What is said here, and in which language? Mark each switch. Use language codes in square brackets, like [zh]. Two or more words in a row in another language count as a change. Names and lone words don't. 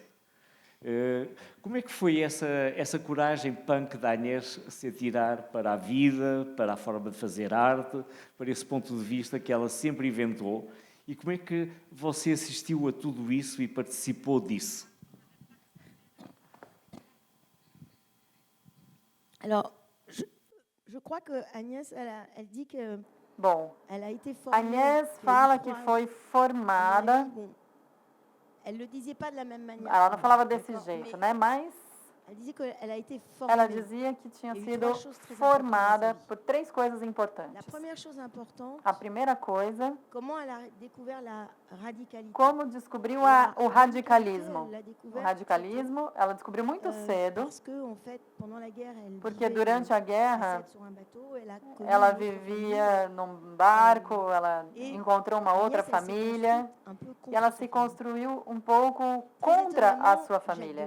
[pt] Como é que foi essa coragem punk da Agnès se atirar para a vida, para a forma de fazer arte, para esse ponto de vista que ela sempre inventou? E como é que você assistiu a tudo isso e participou disso? [fr] Alors, je crois que Agnès, elle dit que [pt] bom, [fr] elle a été formée. [pt] Agnès fala que foi formada. [fr] Elle le disait pas de la même manière. [pt] Ela não falava desse jeito, né? Mas ela dizia que tinha sido formada por 3 coisas importantes. A primeira coisa, como descobriu o radicalismo. O radicalismo, ela descobriu muito cedo, porque durante a guerra, ela vivia num barco, ela encontrou uma outra família, e ela se construiu um pouco contra a sua família.